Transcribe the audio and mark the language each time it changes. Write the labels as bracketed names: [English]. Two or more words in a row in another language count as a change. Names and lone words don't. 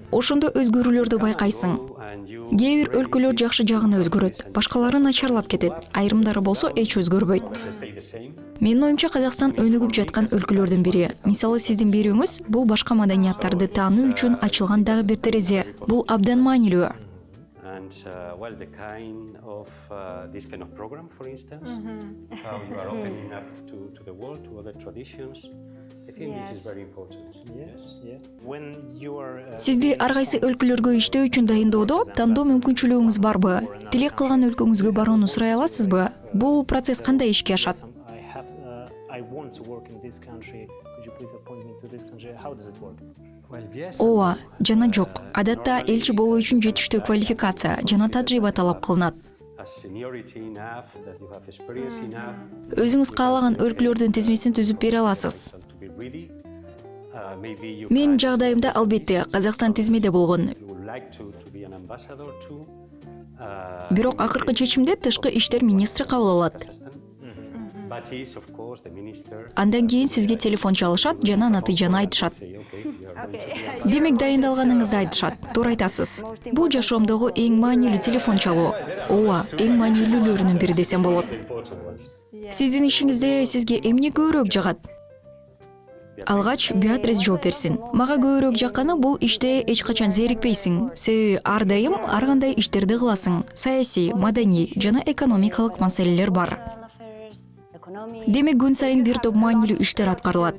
[Kyrgyz] Ошондо өзгөрүүлөрдү байкайсың. Кээ бир өлкөлөр жакшы жагына өзгөрөт, башкалары начарлап кетет, айрымдары болсо эч өзгөрбөйт. Менин оюмча Казакстан өнүгүп жаткан өлкөлөрдүн бири. Мисалы сиздин берүүңүз бул башка маданияттарды таануу үчүн ачылган дагы бир терезе. Бул абдан маанилүү. [English] And well, the kind of this kind of program, for instance, how you are opening up to the world, to other traditions. I think this is very important. Yes, yeah. When you are [Kyrgyz] Сизди ар кайсы өлкөлөргө иштөө үчүн дайындоодо тандоо мүмкүнчүлүгүңүз барбы? Тилек кылган өлкөңүзгө барууну сурай аласызбы? Бул процесс кандай ишке ашат? [English] I want to work in this country. Could you please appoint me to this country? How does it work? Well, yes. [Kyrgyz] Ооба, жана жок. Адатта элчи болуу үчүн жетиштүү квалификация жана тажрыйба талап кылынат. [English] Seniority enough, that you have experience enough [Kyrgyz] Өзүңүз каалаган өлкөлөрдүн тизмесин түзүп бере аласыз. [English] to be ready. Maybe you [Kyrgyz] Мен жагдайымда албетте Казакстан тизмеде болгон. [English] would like to be an ambassador too. [Kyrgyz] Бирок акыркы чечимди тышкы иштер министри кабыл алат. [English] But is of course the minister. [Kyrgyz] Андан кийин сизге телефон чалышат жана натыйжаны айтышат. [English] Say, okay, you are going to be [Kyrgyz] Демек дайындалганыңызды айтышат. Туура айтасыз. Бул жашоомдогу эң маанилүү телефон чалуу. Ооба, эң маанилүүлөрүнүн бири десем болот. [English] important ones. [Kyrgyz] Сиздин ишиңизде сизге эмне көбүрөөк жагат? Алгач Беатрис жооп берсин. Мага көбүрөөк жакканы бул иште эч качан зерикпейсиң. Себеби ар дайым ар кандай иштерди кыласың. Саясий, маданий жана экономикалык маселелер бар. Демек күн сайын бир топ маанилүү иштер аткарылат.